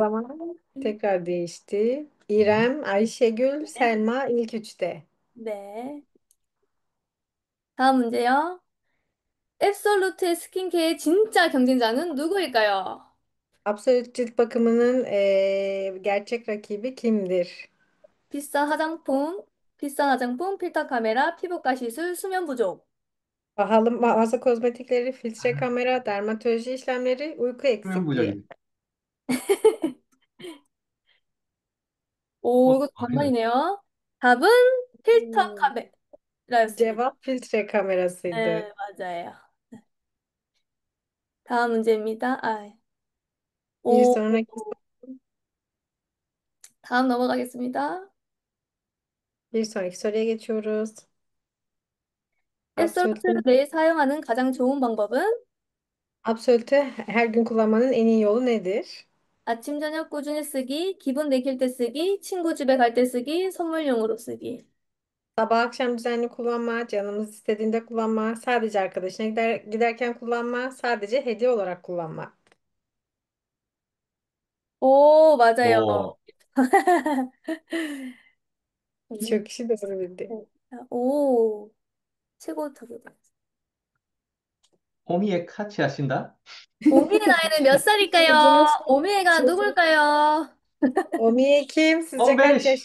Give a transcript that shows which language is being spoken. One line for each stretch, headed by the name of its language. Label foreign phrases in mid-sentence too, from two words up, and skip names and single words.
Turkish: Sıralama tekrar değişti. İrem, Ayşegül,
Korean: 네.
Turkish: Selma ilk üçte.
Korean: 네. 다음 문제요. 앱솔루트의 스킨케어의 진짜 경쟁자는 누구일까요?
Turkish: Absolut cilt bakımının gerçek rakibi kimdir?
Korean: 비싼 화장품, 비싼 화장품, 필터 카메라, 피부과 시술, 수면 부족.
Turkish: Pahalı mağaza kozmetikleri, filtre kamera, dermatoloji işlemleri, uyku
Korean: 수면
Turkish: eksikliği.
Korean: 부족이. 오, 이거 아니네. 반반이네요. 답은 필터 Hmm. 카메라였습니다.
Turkish: Cevap filtre kamerasıydı.
Korean: 네, 맞아요. 다음 문제입니다.
Turkish: Bir
Korean: 오,
Turkish: sonraki
Korean: 다음 넘어가겠습니다.
Turkish: bir sonraki soruya geçiyoruz.
Korean: 앱솔루트를
Turkish: Absolut'un
Korean: 매일 사용하는 가장 좋은 방법은
Turkish: Absolut'u her gün kullanmanın en iyi yolu nedir?
Korean: 아침, 저녁 꾸준히 쓰기, 기분 내킬 때 쓰기, 친구 집에 갈 때 쓰기, 선물용으로 쓰기.
Turkish: Sabah akşam düzenli kullanma, canımız istediğinde kullanma, sadece arkadaşına giderken kullanma, sadece hediye olarak kullanma.
Korean: 오, 맞아요. 오,
Turkish: Birçok kişi doğru bildi.
Korean: 오, 최고 답이다. 호미에 카치 하신다? 오미의 나이는 몇 살일까요?
Turkish: Çocuğunuz,
Korean: 오미애가
Turkish: çocuk.
Korean: 누굴까요?
Turkish: Omiye kim? Sizce kaç 15!